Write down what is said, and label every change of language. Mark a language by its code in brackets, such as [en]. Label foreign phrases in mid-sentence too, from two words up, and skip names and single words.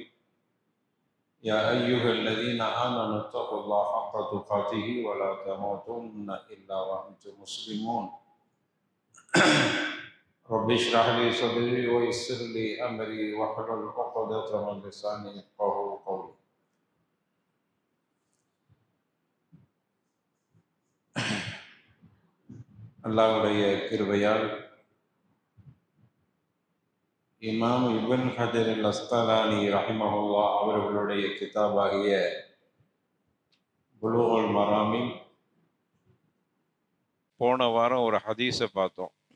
[ar] يا أيها الذين آمنوا اتقوا الله حق تقاته ولا تموتن إلا وأنتم مسلمون. رب اشرح لي صدري ويسر لي امري واحلل عقدة من لساني يفقهوا قولي. [ta] அல்லாஹ்வுடைய கிருபையால் இமாம் இப்ன் ஹஜர் அல் அஸ்கலானி ரஹிமஹுல்லாஹ் அவர்களுடைய கிதாபாகிய புலூகுல் மராமில் போன வாரம் ஒரு ஹதீஸை பார்த்தோம்.